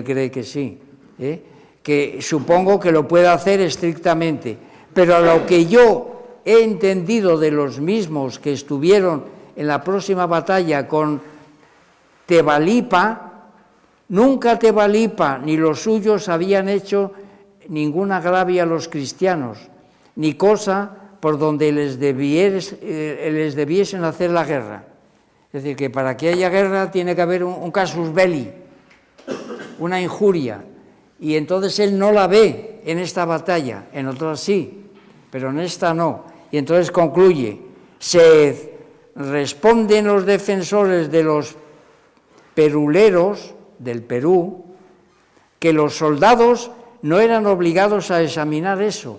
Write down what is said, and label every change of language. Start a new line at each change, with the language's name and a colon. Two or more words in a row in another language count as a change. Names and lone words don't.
Spanish: cree que sí, que supongo que lo puede hacer estrictamente, pero lo que yo he entendido de los mismos que estuvieron en la próxima batalla con Tebalipa, nunca Tebalipa ni los suyos habían hecho ningún agravio a los cristianos, ni cosa por donde les debiesen hacer la guerra. Es decir, que para que haya guerra tiene que haber un
Latin: casus belli,
Spanish: una injuria, y entonces él no la ve en esta batalla, en otras sí, pero en esta no. Y entonces concluye: se responden los defensores de los peruleros del Perú que los soldados no eran obligados a examinar eso.